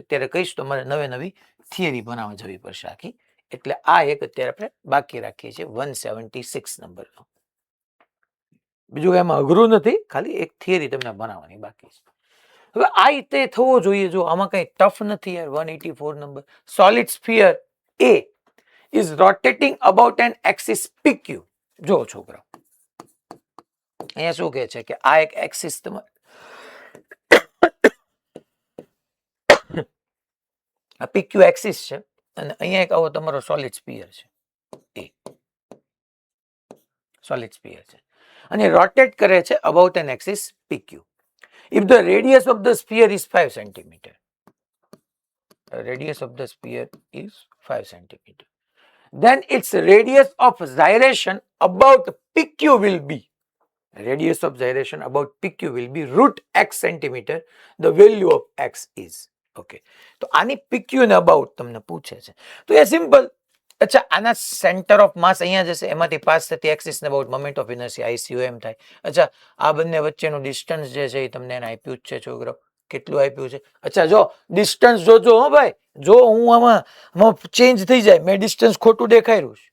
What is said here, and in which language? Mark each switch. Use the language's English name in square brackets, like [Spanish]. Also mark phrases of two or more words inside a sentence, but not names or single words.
[Gujarati] અત્યારે કહીશ તો મારે નવી થિયરી બનાવવા જવી પડશે આખી. એટલે આ એક અત્યારે આપણે બાકી રાખીએ છીએ 176 નંબરનો. બીજું એમાં અઘરું નથી, ખાલી એક થિયરી તમને બનાવવાની બાકી છે. હવે આ રીતે થવો જોઈએ. જો આમાં કઈ ટફ નથી યાર. [English] 184 નંબર, solid sphere A is rotating about an axis PQ. [Gujarati] જો છોકરા અહીંયા શું કહે છે કે આ એક એક્સિસ આ PQ એક્સિસ છે અને અહીંયા એક આવો તમારો [English] solid sphere [Gujarati] છે A, [English] solid sphere [Gujarati] છે અને રોટેટ કરે છે [English] about an axis PQ. If the radius of the sphere is 5 centimeter, the radius of the sphere is 5 centimeter. then its radius of gyration about PQ will be, radius of gyration about PQ will be root x centimeter. The value of x is, [Gujarati] okay. તો આની PQ ને about તમને પૂછે છે તો એ સિમ્પલ. અચ્છા, આના [English] center of mass [Gujarati] અહીંયા જશે, એમાંથી પાસ થતી એક્સિસ ને અબાઉટ [English] moment of inertia [Gujarati] ICU એમ થાય. અચ્છા, આ બંને વચ્ચેનું ડિસ્ટન્સ જે છે એ તમને એને આપ્યું જ છે છોકરો. કેટલું આપ્યું છે? અચ્છા જો ડિસ્ટન્સ જોજો હો ભાઈ, જો હું આમાં ચેન્જ થઈ જાય, મેં ડિસ્ટન્સ ખોટું દેખાયું છે.